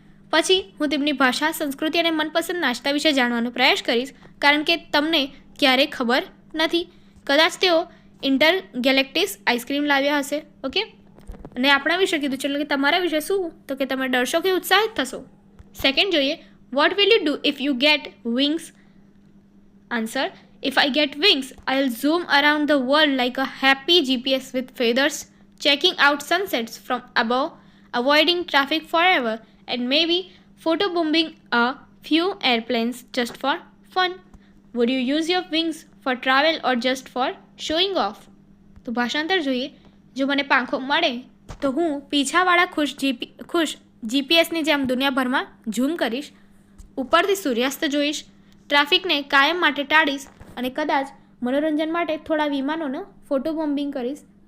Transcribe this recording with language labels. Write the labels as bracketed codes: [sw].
[gu] પછી હું તેમની ભાષા, સંસ્કૃતિ અને મનપસંદ નાસ્તા વિશે જાણવાનો પ્રયાસ કરીશ કારણ કે તમને ક્યારેય ખબર નથી, કદાચ તેઓ ઇન્ટરગેલેક્ટિક આઈસ્ક્રીમ લાવ્યા હશે. ઓકે. અને આપણા વિશે કીધું છે એટલે કે તમારા વિશે શું તો કે તમે ડરશો કે ઉત્સાહિત થશો. [en] Second જોઈએ what will you do if you get wings. Answer, if I get wings, I'll zoom around the world like a happy GPS with feathers, checking out sunsets from above, avoiding traffic forever, and maybe photobombing a few airplanes just for fun. Would you use your wings for travel or just for showing off? [gu] તો ભાષાંતર જોઈએ. જો મને પાંખો મળે તો હું પીછાવાળા ખુશ જીપીએસની જેમ દુનિયાભરમાં ઝૂમ કરીશ, ઉપરથી સૂર્યાસ્ત જોઈશ, ટ્રાફિકને કાયમ માટે ટાળીશ અને કદાચ મનોરંજન માટે થોડા વિમાનોનો ફોટો બોમ્બિંગ કરીશ.